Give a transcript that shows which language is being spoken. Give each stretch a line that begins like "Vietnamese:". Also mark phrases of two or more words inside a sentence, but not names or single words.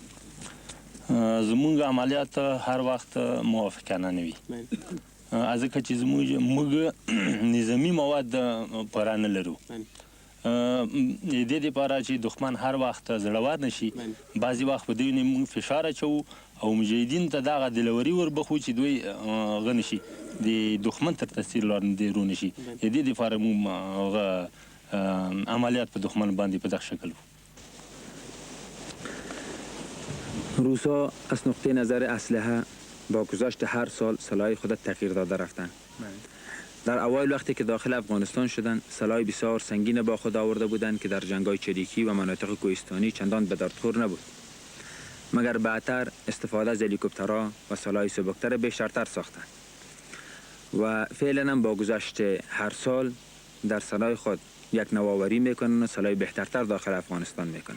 Pashto: زمونږ عملیات هر وخت موافقانه نه وي ځکه چې موږ نظامي مواد پوره نه لرو د دې دپاره چې دښمن هر وخت زړور نه شي بعضې وخت په دوی نه موږ فشار اچوو او مجاهدینو ته دغه دلوري وربخو چې دوی هغه نه شي د دښمن تر تاثیر لاندې رو نه شي د دې دپاره موږ عملیات په دښمن باندې په دغه شکل وو.
Persian: روسا از نقطه نظر اسلحه با گذشت هر سال سلاح خود تغییر داده رفتند. در اوایل وقتی که داخل افغانستان شدند سلاح بسیار سنگین با خود آورده بودند که در جنگ‌های چریکی و مناطق کوهستانی چندان به دردخور نبود، مگر بعدتر استفاده از هلیکوپترها و سلاح سبکتر بیشتر ساختند و فعلا با گذشت هر سال در سلاح خود یک نوآوری میکنند و سلاح بهترتر داخل افغانستان میکنند.